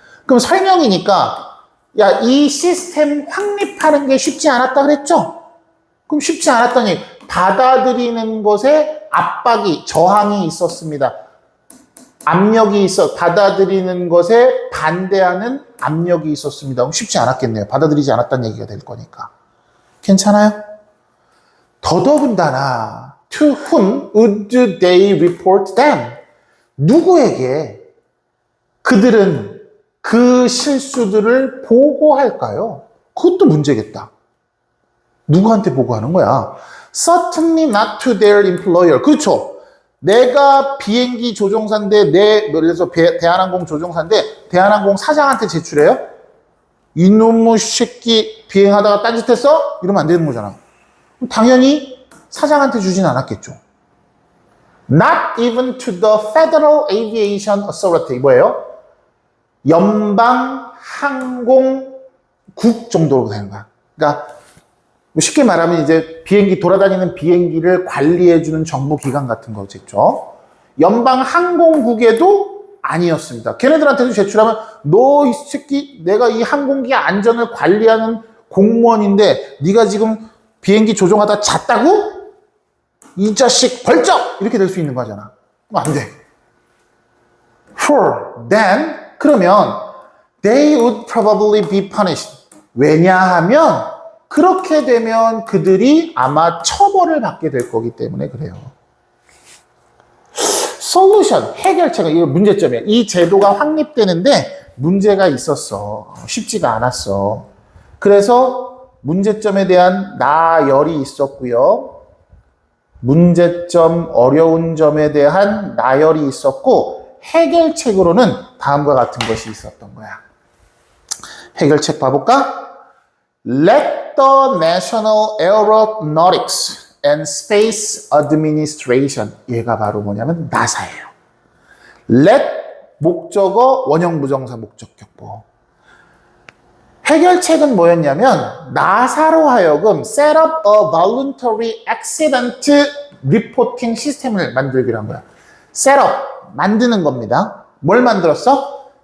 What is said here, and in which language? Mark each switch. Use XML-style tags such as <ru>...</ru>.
<ko>그럼 설명이니까, 야, 이 시스템 확립하는 게 쉽지 않았다 그랬죠? 그럼 쉽지 않았더니 받아들이는 것에 압박이, 저항이 있었습니다. 압력이 받아들이는 것에 반대하는 압력이 있었습니다. 그럼 쉽지 않았겠네요. 받아들이지 않았다는 얘기가 될 거니까. 괜찮아요? 더더군다나</ko> <en>to whom would they report them?</en> <ko>누구에게 그들은 그 실수들을 보고할까요? 그것도 문제겠다. 누구한테 보고하는 거야?</ko> <en>Certainly not to their employer.</en> <ko>그렇죠. 내가 비행기 조종사인데, 예를 들어서 대한항공 조종사인데, 대한항공 사장한테 제출해요? 이놈의 새끼 비행하다가 딴짓했어? 이러면 안 되는 거잖아. 당연히 사장한테 주진 않았겠죠.</ko> <en>Not even to the Federal Aviation Authority.</en> <ko>뭐예요? 연방항공국 정도로 되는 거야. 그러니까 쉽게 말하면 이제 비행기 돌아다니는 비행기를 관리해주는 정부기관 같은 거겠죠. 연방항공국에도 아니었습니다. 걔네들한테도 제출하면 너 이 새끼 내가 이 항공기 안전을 관리하는 공무원인데 네가 지금 비행기 조종하다 잤다고? 이 자식 벌쩍! 이렇게 될 수 있는 거잖아. 안 돼.</ko> <en>For then</en> <ko>그러면</ko> <en>they would probably be punished.</en> <ko>왜냐하면 그렇게 되면 그들이 아마 처벌을 받게 될 거기 때문에 그래요. 솔루션, 해결책은 이거 문제점이야. 이 제도가 확립되는데 문제가 있었어. 쉽지가 않았어. 그래서 문제점에 대한 나열이 있었고요. 문제점, 어려운 점에 대한 나열이 있었고 해결책으로는 다음과 같은 것이 있었던 거야. 해결책 봐볼까?</ko> <en>Let the National Aeronautics and Space Administration,</en> <ko>얘가 바로 뭐냐면 나사예요. Let 목적어 원형 부정사 목적격보. 해결책은 뭐였냐면 나사로 하여금</ko> <en>set up a voluntary accident reporting</en> <ko>시스템을 만들기로 한 거야. set up, 만드는 겁니다. 뭘 만들었어?</ko>